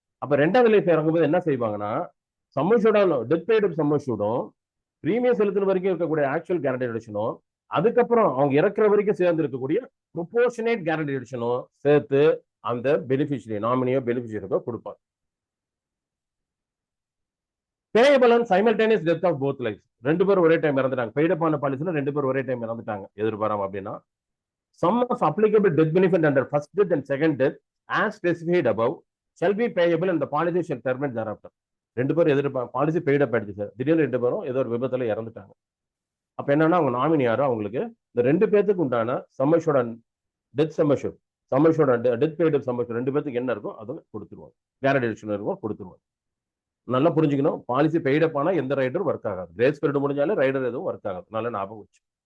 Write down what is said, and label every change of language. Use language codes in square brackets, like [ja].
[ta] அப்ப ரெண்டாவது லைஃப் இறங்கும்போது என்ன செய்வாங்கன்னா சம்மஷூட டெத் பெய்டு சம்மஷூடும் பிரீமியம் செலுத்துற வரைக்கும் இருக்கக்கூடிய ஆக்சுவல் கேரண்டி ரிடக்ஷனும் அதுக்கப்புறம் அவங்க இறக்குற வரைக்கும் சேர்ந்து இருக்கக்கூடிய ப்ரொபோர்ஷனேட் கேரண்டி ரிடக்ஷனும் சேர்த்து அந்த பெனிஃபிஷியரி நாமினியோ பெனிஃபிஷியரிக்கோ கொடுப்பாங்க. [en] payable and simultaneous death of both life, [ta] ரெண்டு பேரும் ஒரே டைம் இறந்துட்டாங்க. பெய்டு அப் ஆன பாலிசில ரெண்டு பேரும் ஒரே டைம் இறந்துட்டாங்க எதிர்பாராம அப்படின்னா [en] sum of applicable death benefit under first death and second death as specified above shall be payable and the policy shall terminate thereafter. [ta] ரெண்டு பேரும் பாலிசி பெய்டு அப் ஆயிடுச்சு சார், திடீர்னு ரெண்டு பேரும் ஏதோ ஒரு விபத்துல இறந்துட்டாங்க. அப்ப என்னன்னா அவங்க நாமினி யாரோ அவங்களுக்கு இந்த ரெண்டு பேத்துக்கு உண்டான சம்மஷோட டெத் சம்மஷோட டெத் பெய்டு சம்மஷோட ரெண்டு பேத்துக்கு என்ன இருக்கும் அதை கொடுத்துருவாங்க, கேரண்டி ரிடக்ஷன் இருக்கும் கொடுத்துருவாங்க. நல்லா புரிஞ்சுக்கணும், பாலிசி பெய்டு அப் ஆனா எந்த ரைடரும் ஒர்க் ஆகாது, கிரேஸ் பீரியட் முடிஞ்சாலும் ரைடர் எதுவும் ஒர்க் ஆகாது. நல்ல ஞாபகம் வச்சு.